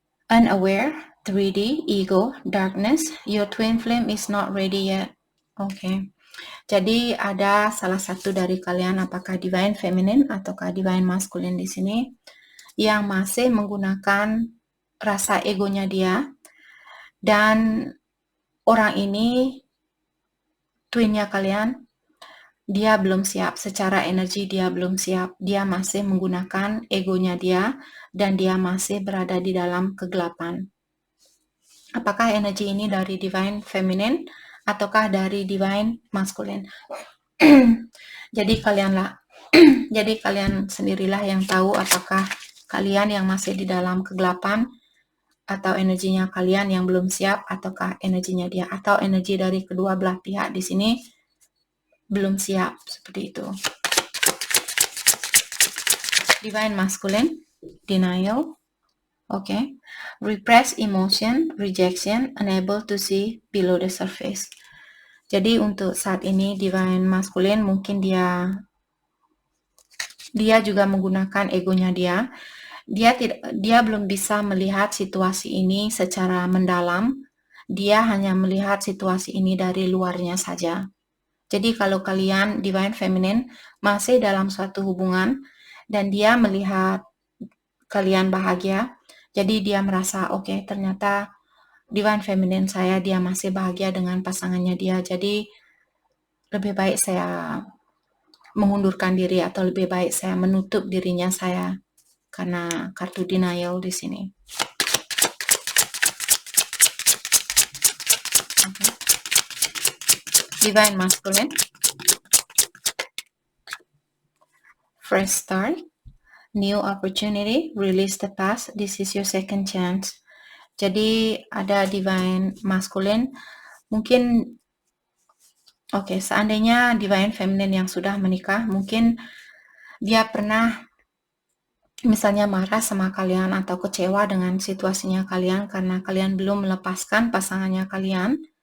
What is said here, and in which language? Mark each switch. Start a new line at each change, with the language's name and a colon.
English: Unaware, 3D, ego, darkness. Your twin flame is not ready yet. Okay.
Indonesian: Jadi ada salah satu dari kalian, apakah divine feminine ataukah divine masculine di sini, yang masih menggunakan rasa egonya dia, dan orang ini twinnya kalian, dia belum siap secara energi, dia belum siap, dia masih menggunakan egonya dia, dan dia masih berada di dalam kegelapan. Apakah energi ini dari divine feminine ataukah dari divine masculine? Jadi jadi kalian sendirilah yang tahu apakah kalian yang masih di dalam kegelapan, atau energinya kalian yang belum siap, ataukah energinya dia, atau energi dari kedua belah pihak di sini belum siap, seperti itu.
English: Divine masculine, denial, okay. Repressed emotion, rejection, unable to see below the surface.
Indonesian: Jadi untuk saat ini divine masculine mungkin dia juga menggunakan egonya dia. Dia belum bisa melihat situasi ini secara mendalam. Dia hanya melihat situasi ini dari luarnya saja. Jadi kalau kalian divine feminine masih dalam suatu hubungan dan dia melihat kalian bahagia, jadi dia merasa oke, ternyata divine feminine saya dia masih bahagia dengan pasangannya dia. Jadi lebih baik saya mengundurkan diri atau lebih baik saya menutup dirinya saya, karena kartu denial di sini.
English: Okay. Divine masculine, fresh start, new opportunity, release the past, this is your second chance.
Indonesian: Jadi ada divine masculine, mungkin seandainya divine feminine yang sudah menikah, mungkin dia pernah misalnya marah sama kalian atau kecewa dengan situasinya kalian karena kalian belum melepaskan pasangannya kalian.